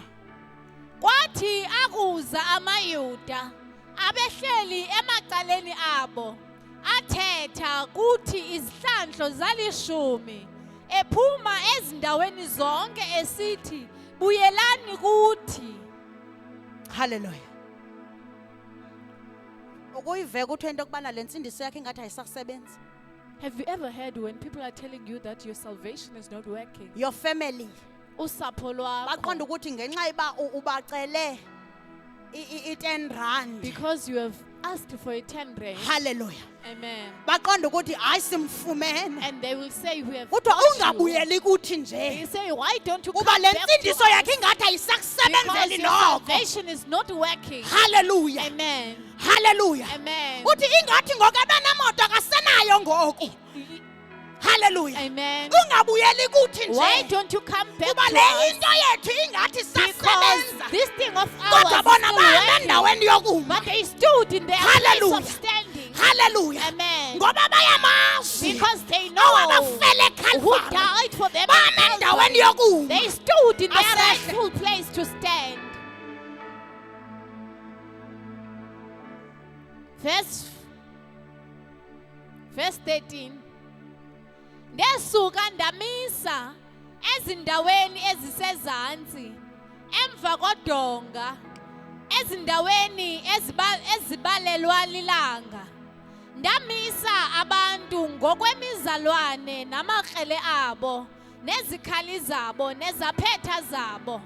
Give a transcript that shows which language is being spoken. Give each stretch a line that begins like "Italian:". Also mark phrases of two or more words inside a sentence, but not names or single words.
Xhosa: Kwathi akuza amayuda abehleli emacaleni abo, athetha kuthi izihlandlo zalishumi, ephuma ezindaweni zonke esithi buyelani kuthi. Hallelujah. Ukuyiveka ukuthi into kubana le nsindiso yakhe ingathi ayisakusebenzi.
English: Have you ever heard when people are telling you that your salvation is not working? Your family
Xhosa: Usapho lwakho, baqonda ukuthi ngenxa iba ubacele i-10
English: because you have asked for a 10 rand. Hallelujah. Amen.
Xhosa: Baqonda ukuthi hayi simfumene.
English: And they will say, we have
Xhosa: Kuthiwa
English: got you.
Xhosa: ungabuyeli kuthi
English: They
Xhosa: nje.
English: say, why don't you
Xhosa: Kuba
English: come
Xhosa: le
English: back to
Xhosa: nsindiso yakhe
English: us?
Xhosa: ingathi
English: Because
Xhosa: ayisakusebenzeli
English: your
Xhosa: noko.
English: salvation is not working. Hallelujah. Amen. Hallelujah. Amen.
Xhosa: Uthi ingathi ngoku abanemoto akasenayo ngoku. Hallelujah. Amen. Ungabuyeli kuthi
English: Why
Xhosa: nje.
English: don't you come back
Xhosa: Kuba
English: to
Xhosa: le
English: us?
Xhosa: into yethu ingathi
English: Because
Xhosa: sasebenza.
English: this thing of
Xhosa: Kodwa
English: ours
Xhosa: bona
English: is
Xhosa: bame
English: still working.
Xhosa: endaweni yokuma.
English: But they stood in their place Hallelujah. of standing. Hallelujah. Amen.
Xhosa: Ngoba bayamazi.
English: Because they know
Xhosa: Awabafele
English: who
Xhosa: eCalvary.
English: died for them.
Xhosa: Bame
English: at
Xhosa: endaweni
English: Calvary.
Xhosa: yokuma.
English: They stood in their
Xhosa: Asehle.
English: rightful place to stand. Verse 13.
Xhosa: Ndesuka ndamisa ezindaweni ezisezantsi, emva kodonga, ezindaweni ezibalelwa lilanga. Ndamisa abantu ngokwemizalwane namakrele abo, nezikhali zabo, nezaphetha zabo.